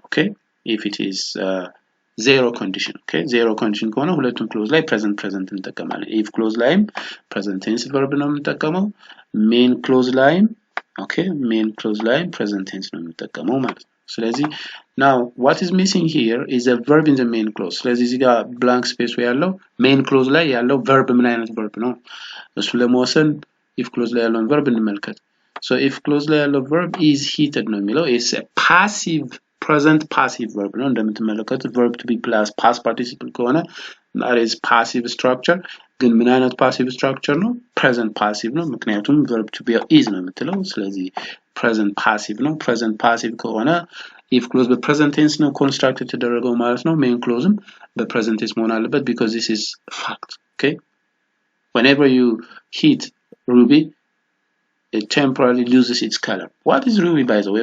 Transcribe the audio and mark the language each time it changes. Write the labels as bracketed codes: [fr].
[en] Okay, if it is zero condition. [am] Okay, zero condition ከሆነ ሁለቱም clause ላይ present እንጠቀማለን። if clause ላይም present tense verb ነው የምንጠቀመው። main clause ላይም main clause ላይም present tense ነው የምንጠቀመው ማለት ነው። ስለዚህ [en] now what is missing here is a verb in the main clause. [am] ስለዚህ እዚህ ጋር blank space ያለው main clause ላይ ያለው verb ምን አይነት verb ነው? እሱ ለመወሰን if clause ላይ ያለውን verb እንመልከት። so if clause ላይ ያለው verb is heated ነው የሚለው is a passive present passive verb ነው። እንደምትመለከቱት verb to be plus past participle ከሆነ that is passive structure። ግን ምን አይነት ፓሲቭ ስትራክቸር ነው present passive ነው ምክንያቱም verb to be is ነው የምትለው ስለዚህ present passive ነው present passive ከሆነ if clause በpresent tense ነው constructed ተደረገው ማለት ነው main clauseም በpresent tense መሆን አለበት [en] because this is fact okay whenever you heat ruby it temporarily loses its color. What is ruby, by the way?